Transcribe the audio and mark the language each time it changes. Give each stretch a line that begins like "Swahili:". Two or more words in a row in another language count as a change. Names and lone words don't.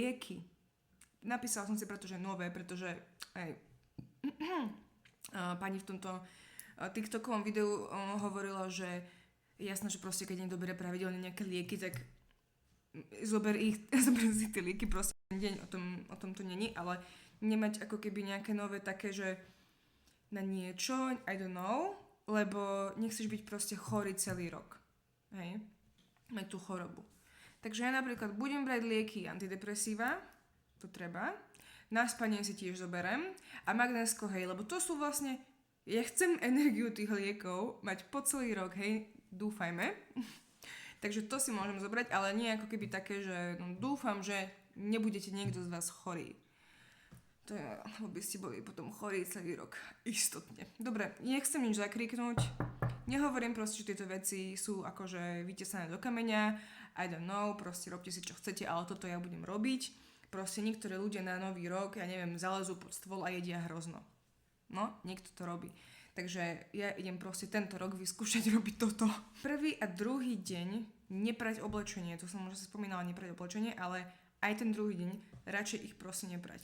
Slovak: Napísala som si pretože nové, pretože aj Pani v tomto TikTokovom videu hovorila, že jasné, že proste keď niekto berie pravidelne nejaké lieky, tak zober si tie lieky proste ten deň, o tom to není, ale nemať ako keby nejaké nové také, že na niečo,
English: I don't know,
Slovak: lebo nechceš byť proste chorý celý rok. Hej? Mať tú chorobu. Takže ja napríklad budem brať lieky antidepresíva, to treba, na spanie si tiež zoberem a magnésko, hej, lebo to sú vlastne, ja chcem energiu tých liekov mať po celý rok, hej, dúfajme. Takže to si môžem zobrať, ale nie ako keby také, že no, dúfam, že nebudete niekto z vás chorý. To je, lebo by ste boli potom chorí celý rok. Istotne. Dobre, nechcem nič zakriknúť. Nehovorím proste, že tieto veci sú akože vytesané do kameňa.
English: I don't know,
Slovak: proste robte si čo chcete, ale toto ja budem robiť. Proste niektoré ľudia na nový rok, ja neviem, zalezú pod stôl a jedia hrozno. No, niekto to robí. Takže ja idem proste tento rok vyskúšať robiť toto. Prvý a druhý deň neprať oblečenie, to som už spomínala, neprať oblečenie, ale aj ten druhý deň radšej ich prosím neprať.